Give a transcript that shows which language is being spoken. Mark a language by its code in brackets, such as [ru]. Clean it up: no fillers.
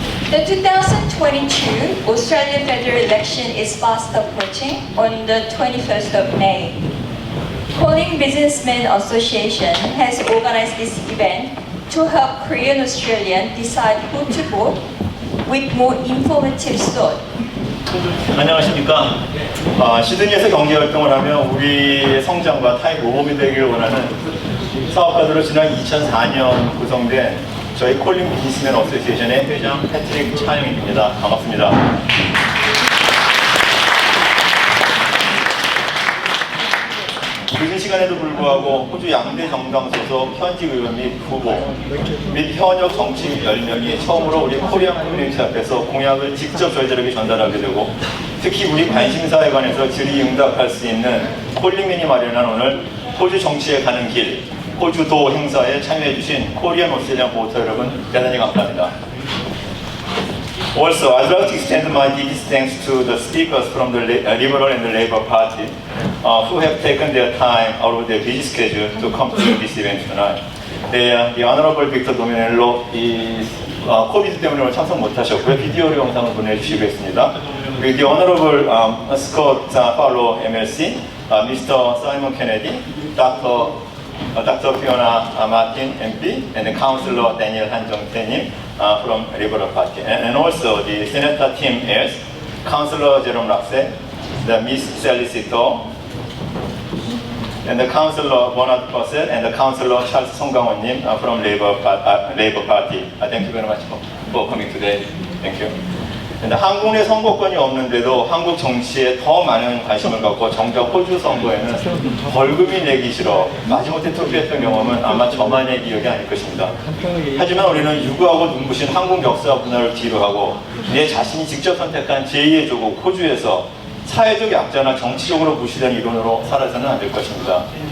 [en] The 2022 Australian federal election is fast approaching on the 21st of May. 폴링 비지니스맨 Association has organized this event to help Korean Australians decide who to vote with more informative thought. [ko] 안녕하십니까. 시드니에서 경제활동을 하며 우리의 성장과 타의 모범이 되기를 원하는 사업가들로 지난 2004년 구성된 저희 폴링 비지니스맨 어소시에이션의 회장 패트릭 차영입니다. 반갑습니다. 늦은 시간에도 불구하고 호주 양대 정당 소속 현직 의원 및 후보 및 현역 정치인 10명이 처음으로 우리 코리안 커뮤니티 앞에서 공약을 직접 저희들에게 전달하게 되고 특히 우리 관심사에 관해서 질의응답할 수 있는 폴링맨이 마련한 오늘 호주 정치에 가는 길 호주도 행사에 참여해주신 코리안 오스트레일리안 보터 여러분 대단히 감사합니다. [en] Also, I'd like to extend my deepest thanks to the speakers from the Liberal and the Labour Party who have taken their time out of their busy schedule to come to this event tonight. [ko] The Honorable Victor Dominello is 코비드 때문에 오늘 참석 못하셨고요. 비디오로 영상을 보내주시고 있습니다. [en] With the Honorable Scott Farlow MLC, Mr. Simon Kennedy, Dr. Fiona Martin MP, and the Councillor Daniel Han-Jong-tae from Liberal Party, and also the Senator Tim Ayres, Councillor Jerome Rakse, the Miss Sally Sito, and the Councillor Bernard Purcell, and the Councillor Charles Songgang-won-님 from Labour Party. Thank you very much for coming today. Thank you. [ko] 한국 내 선거권이 없는데도 한국 정치에 더 많은 관심을 갖고 정작 호주 선거에는 벌금이 내기 싫어 마지못해 투표했던 경험은 아마 저만의 기억이 아닐 것입니다. 하지만 우리는 유구하고 눈부신 한국 역사 문화를 뒤로하고 내 자신이 직접 선택한 제2의 조국 호주에서 사회적 약자나 정치적으로 무시된 이론으로 살아서는 안 될 것입니다.